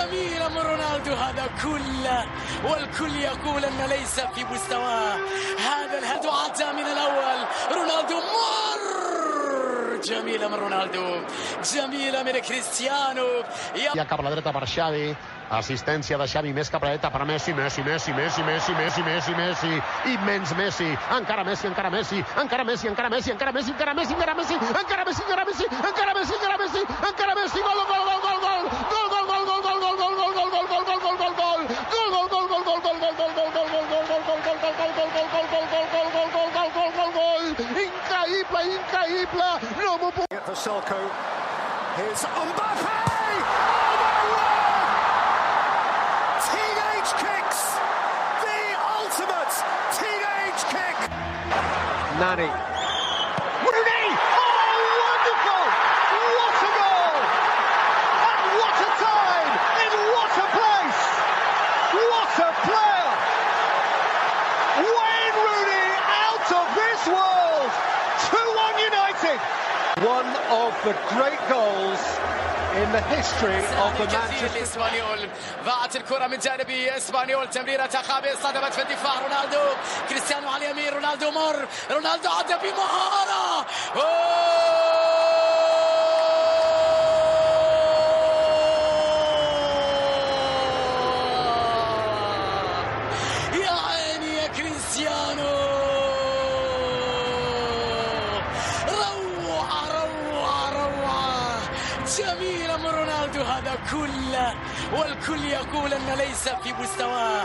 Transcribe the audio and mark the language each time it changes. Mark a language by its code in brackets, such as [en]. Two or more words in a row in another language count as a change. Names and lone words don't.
[ar] جميلة من رونالدو هذا كله، والكل يقول أن ليس في مستواه. هذا الهدف عدى من الأول. رونالدو مر، جميلة من رونالدو، جميلة من كريستيانو. [ca] Ja cap a la dreta per Xavi, assistència de Xavi més cap a la dreta per Messi, Messi, immens Messi, encara Messi, encara Messi, encara Messi, encara Messi, encara Messi, encara Messi, encara Messi, encara Messi, encara Messi, encara Messi, encara Messi, encara Messi, gol, gol, gol, gol, gol, gol, gol, gol, gol, gol, gol, gol, gol, gol, gol, gol, gol, gol, gol, increïble, increïble, no m'ho puc... [en] For Selko, here's Mbappe! Teenage kicks! The ultimate teenage kick! Nani. Rooney! Oh, wonderful! What a goal! And what a time! In what a place! What a player! Wayne Rooney out of this world! 2-1 United! One of the great goals in the history of the Manchester [ar] اسبانيول. ضاعت الكرة من جانب اسبانيول، تمريرة خابئة صدمت في الدفاع. رونالدو، كريستيانو على اليمين، رونالدو مر، رونالدو عدى بمهارة. يا عيني يا كريستيانو، جميلة من رونالدو هذا كله، والكل يقول أن ليس في مستواه.